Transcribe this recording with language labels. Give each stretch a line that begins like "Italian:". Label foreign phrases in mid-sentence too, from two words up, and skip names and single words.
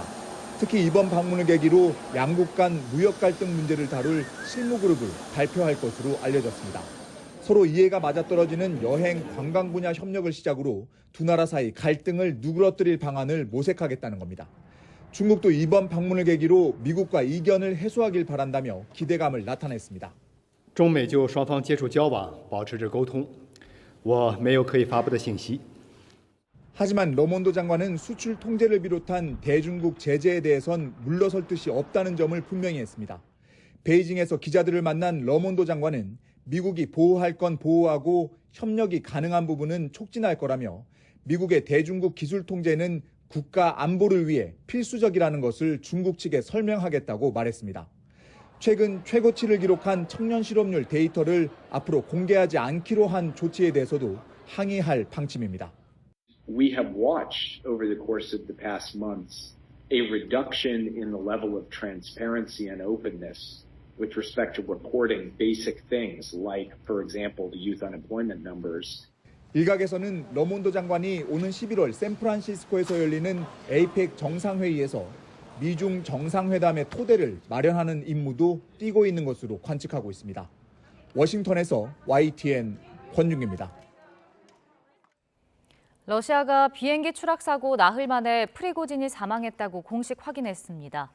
Korean: 특히 이번 방문을 계기로 양국 간 무역 갈등 문제를 다룰 실무 그룹을 발표할 것으로 알려졌습니다. 서로 이해가 맞아떨어지는 여행, 관광 분야 협력을 시작으로 두 나라 사이 갈등을 누그러뜨릴 방안을 모색하겠다는 겁니다. 중국도 이번 방문을 계기로 미국과 이견을 해소하길 바란다며 기대감을 나타냈습니다.
Chinese: 中美就双方接触交往保持着沟通，我没有可以发布的信息。
Korean: 하지만 러몬도 장관은 수출 통제를 비롯한 대중국 제재에 대해선 물러설 뜻이 없다는 점을 분명히 했습니다. 베이징에서 기자들을 만난 러몬도 장관은 미국이 보호할 건 보호하고 협력이 가능한 부분은 촉진할 거라며 미국의 대중국 기술 통제는 국가 안보를 위해 필수적이라는 것을 중국 측에 설명하겠다고 말했습니다. 최근 최고치를 기록한 청년 실업률 데이터를 앞으로 공개하지 않기로 한 조치에 대해서도 항의할 방침입니다.
English: we have watched over the course of the past months a reduction in the level of transparency and openness with respect to reporting basic things like, for example, the youth unemployment numbers.
Korean: 일각에서는 러몬도 장관이 오는 11월 샌프란시스코에서 열리는 에이펙 정상회의에서 미중 정상회담의 토대를 마련하는 임무도 띄고 있는 것으로 관측하고 있습니다. 워싱턴에서 YTN 권중기입니다. 러시아가 비행기 추락 사고 나흘 만에 프리고진이 사망했다고 공식 확인했습니다.